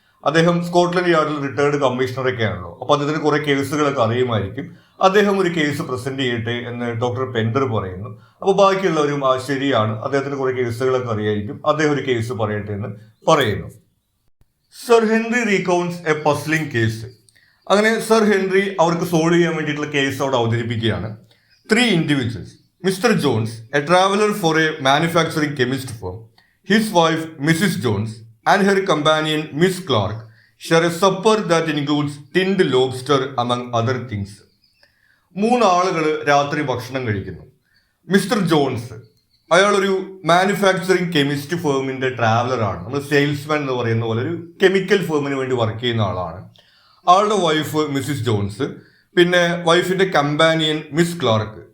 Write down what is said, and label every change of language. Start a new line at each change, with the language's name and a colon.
Malayalam: അദ്ദേഹം Scotland യാർഡിൽ retired കമ്മീഷണറൊക്കെ ആണല്ലോ, അപ്പൊ അദ്ദേഹത്തിന് കുറെ കേസുകളൊക്കെ അറിയുമായിരിക്കും, അദ്ദേഹം ഒരു കേസ് പ്രസന്റ് ചെയ്യട്ടെ എന്ന് ഡോക്ടർ പെൻഡർ പറയുന്നു. അപ്പൊ ബാക്കിയുള്ളവരും ശരിയാണ്, അദ്ദേഹത്തിന് കുറെ കേസുകളൊക്കെ അറിയായിരിക്കും, അദ്ദേഹം ഒരു കേസ് പറയട്ടെ എന്ന് പറയുന്നു.
English: Sir Henry recounts a puzzling case.
Malayalam: അങ്ങനെ സർ ഹെൻറി അവർക്ക് സോൾവ് ചെയ്യാൻ വേണ്ടിയിട്ടുള്ള കേസ് അവിടെ അവതരിപ്പിക്കുകയാണ്.
English: 3 individuals, Mr. Jones, a traveler for a manufacturing chemist firm, his wife Mrs. Jones, and her companion Miss Clark share a supper that includes tinned lobster among other things.
Malayalam: 3 ആളുകൾ രാത്രി ഭക്ഷണം കഴിക്കുന്നു. Mister John's, അയാളൊരു manufacturing chemist ഫേമിന്റെ ട്രാവലറാണ്, നമ്മൾ salesman എന്ന് പറയുന്ന പോലെ ഒരു കെമിക്കൽ ഫേമിന് വേണ്ടി വർക്ക് ചെയ്യുന്ന ആളാണ്. ആളുടെ വൈഫ് മിസ്സിസ് ജോൺസ്, പിന്നെ വൈഫിന്റെ കമ്പാനിയൻ മിസ് ക്ലാർക്ക്.